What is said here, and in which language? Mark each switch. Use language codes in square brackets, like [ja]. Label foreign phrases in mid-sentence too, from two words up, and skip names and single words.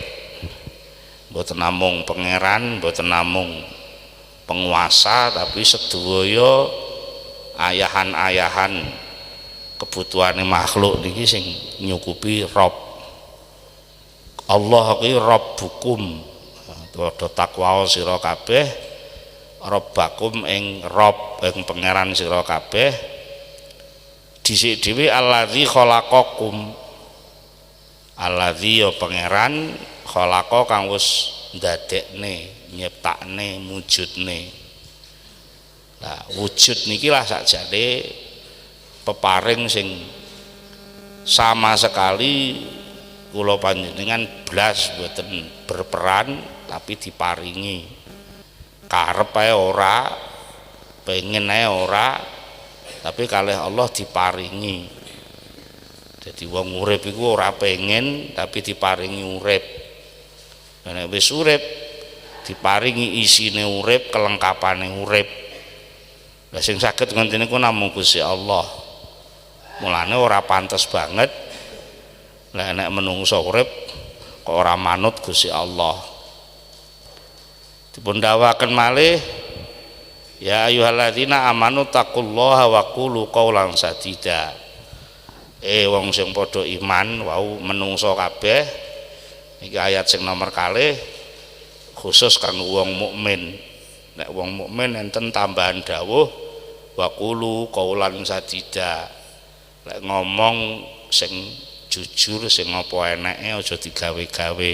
[jv] Mboten namung pangeran, mboten namung penguasa, tapi sedaya ayahan-ayahan kebutuhane makhluk niki sing nyukupi Rob. Allah kuwi Rabbukum. Padha takwa sira kabeh, Rabbakum ing Rob ing pangeran sira kabeh. Dhisik dhewe [ar] الذي خلقكم. [jv] Allazi ya pangeran khalaqa kang wis ndadekne, nyiptakne, wujudne. Nah, wujud niki lah sakjane peparing sing sama sekali kula panjenengan blas boten berperan tapi diparingi. Karep ae ora, pengen ae ora, tapi kalih Allah diparingi. Jadi wong urip iku ora pengen tapi diparingi urip. Nek wis urip diparingi isine urip, kelengkapane urip. Lah sing saged ngoten niku namung Gusti Allah. Mulane ora pantes banget lek nek menungso urip kok ora manut Gusti Allah. Dipun dawaken malih [ar] يا أيها الذين آمنوا اتقوا الله وقولوا قولا سديدا. [jv] Wong sing padha iman wau menungso kabeh iki ayat sing nomor kalih khusus kanggo wong mukmin. Nek wong mukmin enten tambahan dawuh [ar] وقولوا قولا سديدا. [jv] Lek ngomong sing jujur, sing apa eneke aja digawe-gawe.